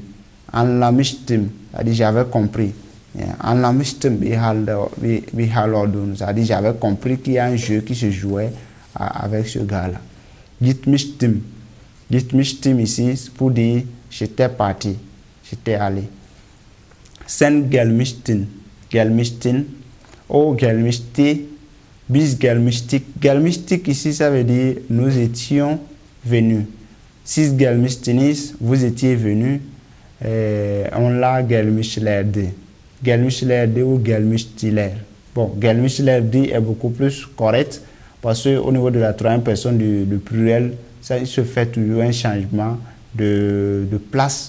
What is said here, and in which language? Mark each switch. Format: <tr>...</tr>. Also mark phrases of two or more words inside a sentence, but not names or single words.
<fr>Anlamishtim, c'est-à-dire j'avais compris. C'est-à-dire j'avais compris qu'il y a un jeu qui se jouait avec ce gars-là.</fr> <tr>Gitmishtim.</tr> <fr>Gitmishtim ici pour dire j'étais parti, j'étais allé.</fr> <tr>Sen gelmishtin. Gelmishtin. Oh gelmishti. Bis gelmishtik.</tr> <fr>Gelmishtik ici ça veut dire nous étions venus.</fr> <tr>Sis gelmishtinis,</tr> <fr>vous étiez venus. On l'a gelmishlerde. Gelmishlerde ou gelmishtiler. Bon, gelmishlerde est beaucoup plus correct parce qu'au niveau de la troisième personne du pluriel, ça, il se fait toujours un changement de place.</fr>